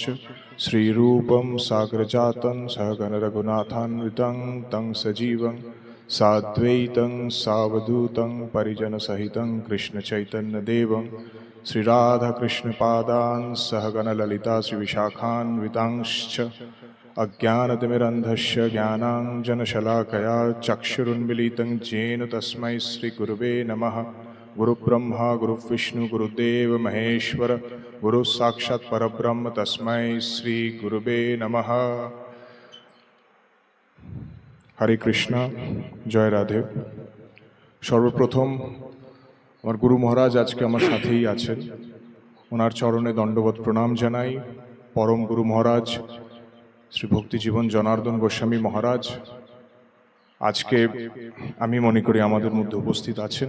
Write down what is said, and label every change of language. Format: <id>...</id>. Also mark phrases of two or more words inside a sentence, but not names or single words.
<sa>श्रीरूपं साग्रजातं सहगण रघुनाथान्वितं तं सजीवं साद्वैतं सावधूतं परिजनसहितं कृष्णचैतन्यदेवं श्रीराधाकृष्णपादान् सहगण ललिता श्रीविशाखान्वितांश्च अज्ञानतिमिरन्धस्य ज्ञानाञ्जनशलाकया चक्षुरुन्मीलितं येन तस्मै श्रीगुरुवे नमः। गुरुब्रह्मा गुरुविष्णु गुरुदेव महेश्वर गुरु साक्षात् परब्रह्म तस्मै श्रीगुरुवे नमः। हरे कृष्णा, जय राधे।</sa> <bn>सर्वप्रथम আমার গুরু মহারাজ আজকে আমার সাথেই আছেন, ওনার চরণে দণ্ডবত প্রণাম জানাই। পরম গুরু মহারাজ শ্রী ভক্তিজীবন জনার্দন গোস্বামী মহারাজ আজকে আমি মনে করি আমাদের মধ্যে উপস্থিত আছেন।</bn>